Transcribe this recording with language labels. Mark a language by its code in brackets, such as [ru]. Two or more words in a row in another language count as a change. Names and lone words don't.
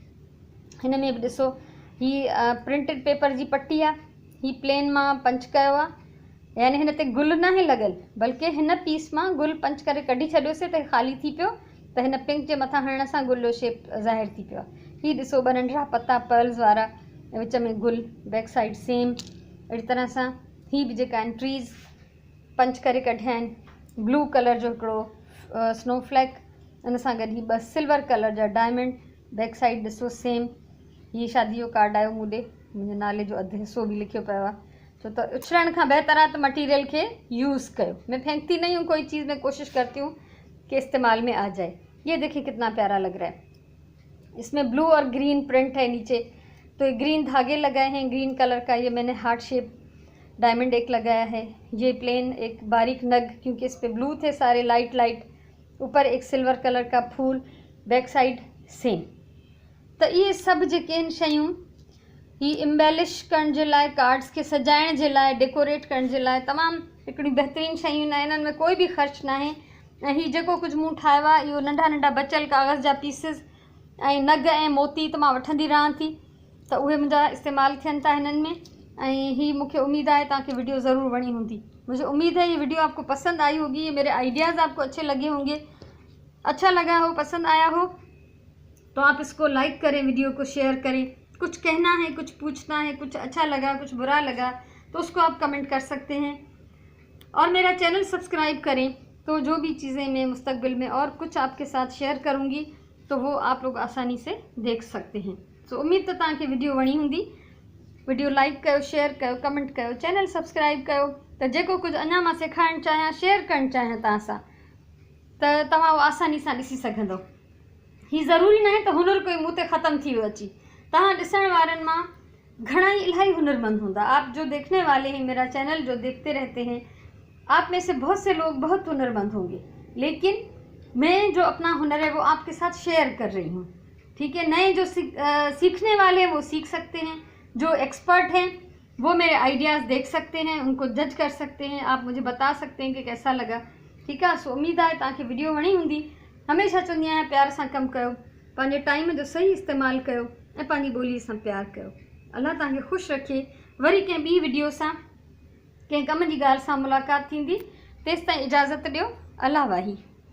[sd] हिन में बि ॾिसो, हीअ [en] printed paper [sd] जी पट्टी आहे, हीअ प्लेन मां पंच कयो आहे, यानी हिन ते गुल न आहे लॻल, बल्कि हिन पीस मां गुल पंच करे कढी छॾियोसीं त ख़ाली थी पियो, त हिन पिंक जे मथां हणण सां गुल जो शेप ज़ाहिर थी पियो आहे। हीअ ॾिसो 2 नंढिड़ा पत्ता पर्ल्स वारा, विच में गुल, [en] back side same [sd] अहिड़ी तरह सां। हीअ बि जेका आहिनि ट्रीज़ पंच करे कढिया आहिनि, [en] blue colour [sd] जो हिकिड़ो स्नोफ्लैक, इन सां गॾु ही 2 [en] silver colour [sd] जा डायमंड, [en] back side [sd] ॾिसो सेम। हीअ शादी जो कार्ड आयो मूं ॾे, मुंहिंजे नाले जो अधु हिसो बि लिखियो पियो आहे, छो त उछलण खां बहितर आहे त मटीरियल खे यूज़ कयो। [hi] मैं फेंकती नहीं हूँ कोई चीज़, मैं कोशिश करती हूँ कि इस्तेमाल में आ जाए। ये देखिए कितना प्यारा लग रहा है, इसमें ब्लू और [en] green print [hi] है नीचे, तो ये ग्रीन धागे लगाए हैं [en] green colour [hi] का। ये मैंने [en] heart shape diamond [hi] एक लगाया है, ये प्लेन एक बारीक नग, क्योंकि इस पर ब्लू थे सारे लाइट लाइट, ऊपर एक [en] silver colour [hi] का फूल, [en] back side same. [sd] तो ये सब जेके आहिनि शयूं ही इम्बेलिश करण जे लाइ, [en] cards ke [sd] सजाइण जे लाइ, डेकोरेट करण जे लाइ तमामु हिकिड़ी बहितरीनु शयूं आहिनि। इन्हनि में कोई बि ख़र्च न आहे। ऐं हीउ जेको कुझु मूं ठाहियो आहे इहो नंढा नंढा बचियल कागज़ जा पीसिस ऐं नग ऐं मोती त मां वठंदी रहां थी, त उहे मुंहिंजा इस्तेमालु थियनि था हिननि में। [hi] ऐं ही मुझे उम्मीद है ताकि वीडियो ज़रूर बनी होंगी। मुझे उम्मीद है ये वीडियो आपको पसंद आई होगी, ये मेरे आइडियाज़ आपको अच्छे लगे होंगे। अच्छा लगा हो, पसंद आया हो तो आप इसको लाइक करें, वीडियो को शेयर करें। कुछ कहना है, कुछ पूछना है, कुछ अच्छा लगा, कुछ बुरा लगा तो उसको आप कमेंट कर सकते हैं। और मेरा [en] channel subscribe [hi] करें, तो जो भी चीज़ें मैं मुस्तकबिल में और कुछ आपके साथ शेयर करूँगी तो वो आप लोग आसानी से देख सकते हैं। [sd] तो उम्मीद तो तव्हांखे वीडियो वणी हूंदी। वीडियो लाइक कयो, शेयर कयो, कमेंट कयो, [en] channel subscribe [sd] कयो, तो जेको कुछ अञा मां सिखाइण चाहियां, शेयर करण चाहियां तव्हां सां, त तव्हां आसानी सां ॾिसी सघंदो। ही ज़रूरी न है तो हुनर कोई मुँह ते ख़त्म थी वियो अची। तव्हां ॾिसण वारनि मां घणा ही इलाही हुनरमंद होंदा। [hi] आप जो देखने वाले हैं, मेरा चैनल जो देखते रहते हैं, आप में से बहुत से लोग बहुत हुनरमंद होंगे, लेकिन मैं जो अपना हुनर है वो आपके साथ शेयर कर रही हूँ। ठीक है, नए जो सीखने वाले हैं वो सीख सकते हैं, जो एक्सपर्ट हैं वो मेरे आइडियाज़ देख सकते हैं, उनको जज कर सकते हैं, आप मुझे बता सकते हैं कि कैसा लगा। ठीक है, [sd] सो उम्मीद है तव्हांखे वीडियो वणी हूंदी। हमेशा चवंदी आहियां प्यार सां कमु कयो, पंहिंजे टाइम जो सही इस्तेमालु कयो ऐं पंहिंजी ॿोलीअ सां प्यार कयो। अल्लाह तव्हांखे ख़ुशि रखे। वरी कंहिं ॿी वीडियो सां, कंहिं कम जी ॻाल्हि सां मुलाक़ात थींदी। तेसिताईं इजाज़त ॾियो। अल्लाह वाही।